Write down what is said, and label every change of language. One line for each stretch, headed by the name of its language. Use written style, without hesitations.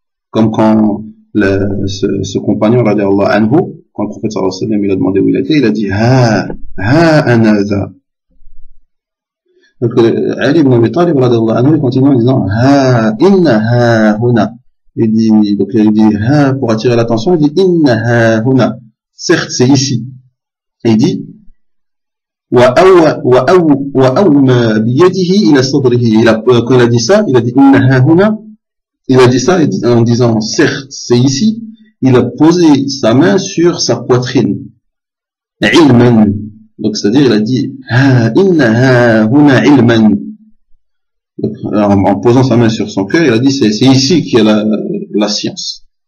French: Comme quand ce compagnon, radiallahu anhu, quand le prophète sallallahu alayhi wa sallam, il a demandé où il était, il a dit anaza. Donc Ali ibn Abi Talib, radiallahu anhu, il continue en disant
Arabic: inna huna.
French: Il dit pour attirer l'attention, il dit
Arabic: inna huna.
French: Certes, c'est ici. Et il dit
Arabic: وأومى بيده إلى صدره.
French: Quand il a dit ça, il a dit
Arabic: inna huna.
French: Il a dit ça en disant certes, c'est ici. Il a posé sa main sur sa poitrine. Ilman. Donc c'est-à-dire il a dit
Arabic: inna huna ilman.
French: En posant sa main sur son cœur, il a dit c'est ici qu'il y a la science.